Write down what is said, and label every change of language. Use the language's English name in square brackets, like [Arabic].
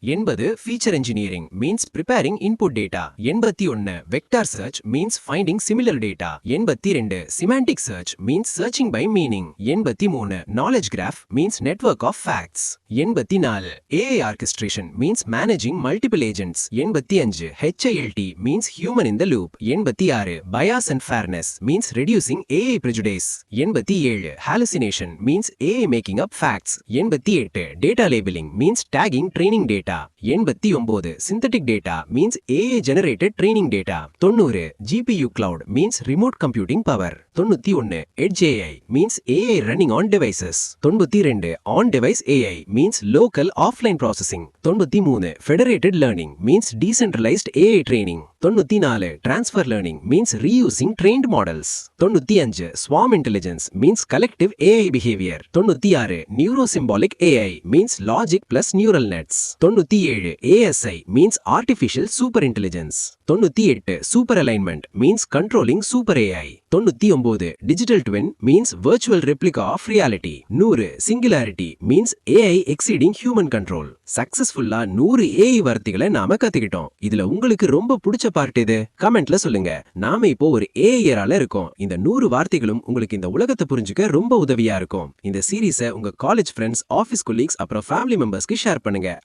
[English] 80 feature engineering means preparing input data. 81 vector search means finding similar data. 82 semantic search means searching by meaning. 83 knowledge graph means network of facts. 84 AI orchestration means managing multiple agents. 85 HILT means human in the loop. 86 bias and fairness means reducing AI prejudice. 87 hallucination means AI making up facts. 88 data labeling means tagging training data. 89 synthetic data means AI generated training data. 90 GPU cloud means remote computing power. 91 Edge AI means AI running on devices. 92 on device AI means local offline processing. 93 federated learning means decentralized AI training. 94 transfer learning means reusing trained models. 95 swarm intelligence means collective AI behavior. 96 neurosymbolic AI means logic plus neural nets. 97 ASI means artificial super intelligence. 98 super alignment means controlling super AI. 99 digital twin means virtual replica of reality. 100 singularity means AI exceeding human control. [Tamil] சக்சஸ்ஃபுல்லா 100 AI வார்த்தைகளை நாம கத்துக்கிட்டோம். இதுல உங்களுக்கு ரொம்ப பிடிச்ச part எது? கமெண்ட்ல சொல்லுங்க. நாம இப்போ ஒரு ஏஐயரால இருக்கோம். இந்த 100 வார்த்தைகளும் உங்களுக்கு இந்த உலகத்தை புரிஞ்சுக்க ரொம்ப உதவியா இருக்கும். இந்த சீரிஸை உங்க காலேஜ் ஃப்ரெண்ட்ஸ், ஆபீஸ் கொலீக்ஸ் அப்புறம் ஃபேமிலி மெம்பர்ஸ்க்கு ஷேர் பண்ணுங்க.